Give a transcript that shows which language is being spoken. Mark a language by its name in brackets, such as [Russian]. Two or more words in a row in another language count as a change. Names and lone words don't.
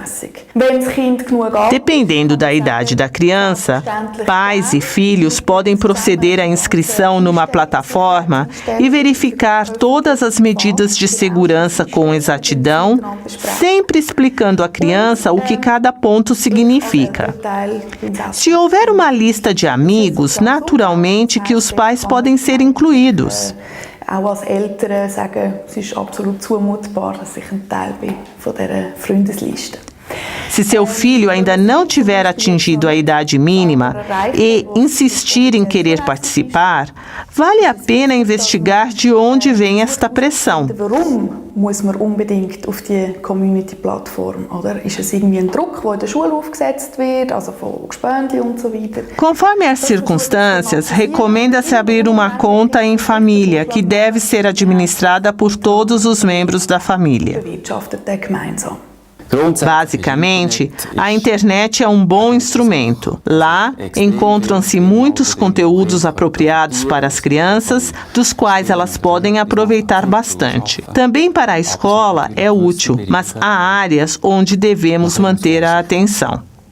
[Portuguese] Dependendo da idade da criança, pais e filhos podem proceder à inscrição numa plataforma e verificar todas as medidas de segurança com exatidão, sempre explicando à criança o que cada ponto significa. Se houver uma lista de amigos, naturalmente que os pais podem ser incluídos. [German] Auch als Eltern sagen, es ist absolut zumutbar, dass ich ein Teil bin von dieser Freundesliste. [Portuguese] Se seu filho ainda não tiver atingido a idade mínima e insistir em querer participar, vale a pena investigar de onde vem esta pressão. [German] Warum muss man unbedingt auf die Community-Plattform? Oder ist es irgendwie ein Druck, der in der Schule aufgesetzt wird, also von Gespöntli und so weiter? [Portuguese] Conforme as circunstâncias, recomenda-se abrir uma conta em família, que deve ser administrada por todos os membros da família. [German] Bewirtschaftet er gemeinsam. [Portuguese] Basicamente, a internet é um bom instrumento. Lá, encontram-se muitos conteúdos apropriados para as crianças, dos quais elas podem aproveitar bastante. Também para a escola é útil, mas há áreas onde devemos manter a atenção.